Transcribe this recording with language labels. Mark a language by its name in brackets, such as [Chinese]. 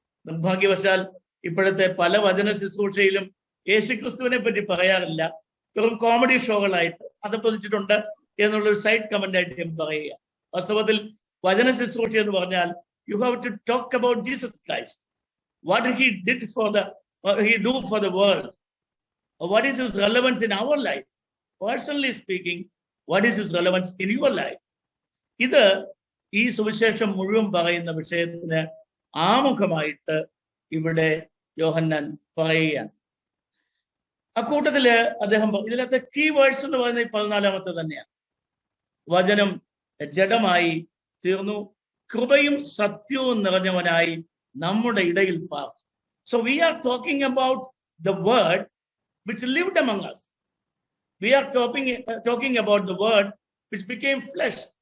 [Malayalam] നിർഭാഗ്യവശാൽ ഇപ്പോഴത്തെ പല വചന ശുശ്രൂഷയിലും യേശുക്രിസ്തുവിനെ പറ്റി പറയാറില്ല, വെറും കോമഡി ഷോകളായിട്ട് അതപ്പതിച്ചിട്ടുണ്ട് എന്നുള്ളൊരു സൈഡ് കമന്റ് ആയിട്ട് ഞാൻ പറയുക. വാസ്തവത്തിൽ വചന ശുശ്രൂഷ എന്ന് പറഞ്ഞാൽ [English] You have to talk about Jesus Christ. What he did for the he do for the world? What is his relevance in our life? Personally speaking, what is his relevance in your life? [Malayalam] ഇത് ഈ സുവിശേഷം മുഴുവൻ പറയുന്ന വിഷയത്തിന് ആമുഖമായിട്ട് ഇവിടെ യോഹന്നാൻ പറയുകയാണ്. അക്കൂട്ടത്തില് അദ്ദേഹം ഇതിനകത്തെ കീ വേർഡ്സ് എന്ന് പറയുന്നത് 14-ാമത്തെ തന്നെയാണ്. വചനം ജഡമായി തീർന്നു, കൃപയും സത്യവും നിറഞ്ഞവനായി നമ്മുടെ ഇടയിൽ പാർത്തു. So we are talking about the word which lived among us. We are talking about the word which became flesh.